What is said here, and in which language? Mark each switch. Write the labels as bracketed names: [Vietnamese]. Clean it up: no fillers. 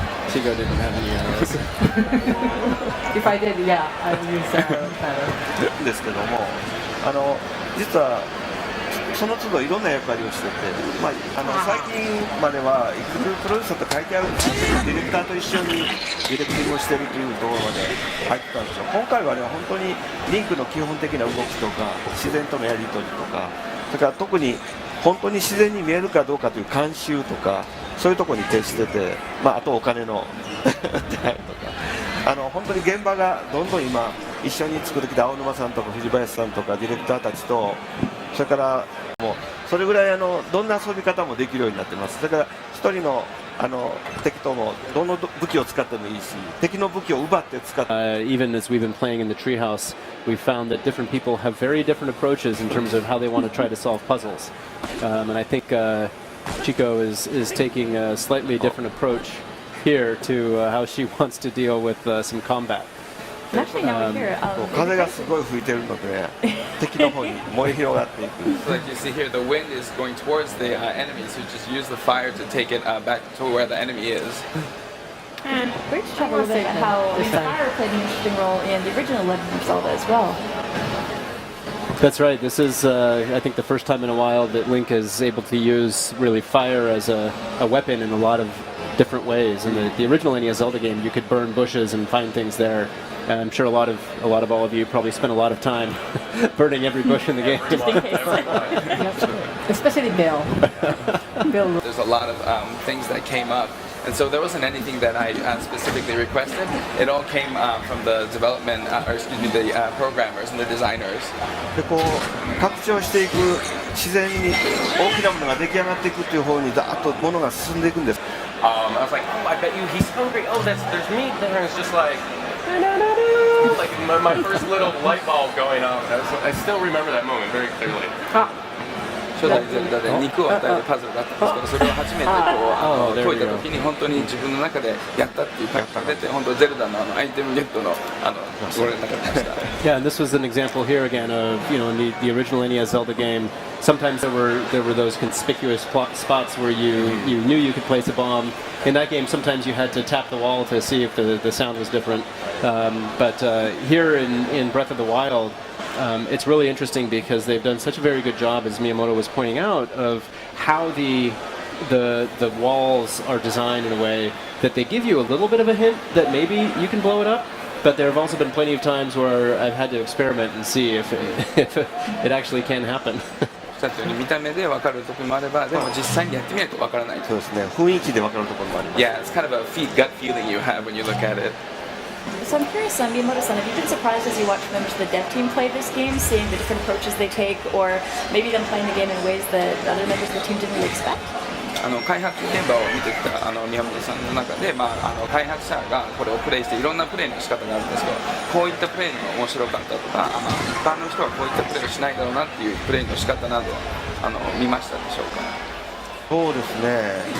[English] Chico didn't have any arrows. If I did, yeah, I would use arrows better. [Japanese] ですけども、実はその都度いろんな役割をしてて、最近まではエクスプロデューサーと書いてあるんですけど、ディレクターと一緒にディレクティングをしているというところまで入ってたんですよ。今回はね、本当にリンクの基本的な動きとか、自然とのやり取りとか、それから特に本当に自然に見えるかどうかという監修とか、そういうところに徹してて、あとお金の手配とか、本当に現場がどんどん今一緒に作ってきた青沼さんとか藤林さんとかディレクターたちと、それからもうそれぐらいどんな遊び方もできるようになってます。だから一人の敵ともどの武器を使ってもいいし、敵の武器を奪って使って。 [English] Even as we've been playing in the treehouse, we've found that different people have very different approaches in terms of how they want to try to solve puzzles. And I think Chico is taking a slightly different approach here to how she wants to deal with some combat. Actually, now we're here. [Japanese] 風がすごい吹いてるので、敵の方に燃え広がっていく。 [English] So like you see here, the wind is going towards the enemies who just use the fire to take it back to where the enemy is. We're just talking a little bit about how fire played an interesting role in the original Legend of Zelda as well. That's right. This is, I think, the first time in a while that Link is able to use really fire as a weapon in a lot of different ways. In the original NES Zelda game, you could burn bushes and find things there. And I'm sure a lot of all of you probably spent a lot of time burning every bush in the game. Just in case. Especially Bill. There's a lot of things that came up. And so there wasn't anything that I specifically requested. It all came from the development, the programmers and the designers. [Japanese] で拡張していく、自然に大きなものが出来上がっていくという方にざっとものが進んでいくんです。 [English] I was like, oh, I bet you he's hungry. Oh, there's meat there. And it's just like, like my first little light bulb going off. I still remember that moment very clearly. [Japanese] 初代ゼルダで肉を与えるパズルがあったんですけど、それを初めて解いた時に本当に自分の中でやったっていう感覚が出て、本当ゼルダのアイテムゲットのご連絡が出ました。 [English] Yeah, and this was an example here again of in the original NES Zelda game. Sometimes there were those conspicuous spots where you knew you could place a bomb. In that game, sometimes you had to tap the wall to see if the sound was different. But here in Breath of the Wild, it's really interesting because they've done such a very good job, as Miyamoto was pointing out, of how the walls are designed in a way that they give you a little bit of a hint that maybe you can blow it up. But there have also been plenty of times where I've had to experiment and see if it actually can happen. [Japanese] 見た目で分かる時もあれば、でも実際にやってみないと分からない。そうですね。雰囲気で分かるところもあります。 [English] Yeah, it's kind of a gut feeling you have when you look at it. So I'm curious, Miyamoto-san, have you been surprised as you watch members of the dev team play this game, seeing the different approaches they take, or maybe them playing the game in ways that other members of the team didn't really expect? [Japanese] 開発現場を見てきた宮本さんの中で、開発者がこれをプレイしていろんなプレイの仕方があるんですけど、こういったプレイの面白かったとか、一般の人はこういったプレイをしないだろうなっていうプレイの仕方など見ましたでしょうか。そうですね。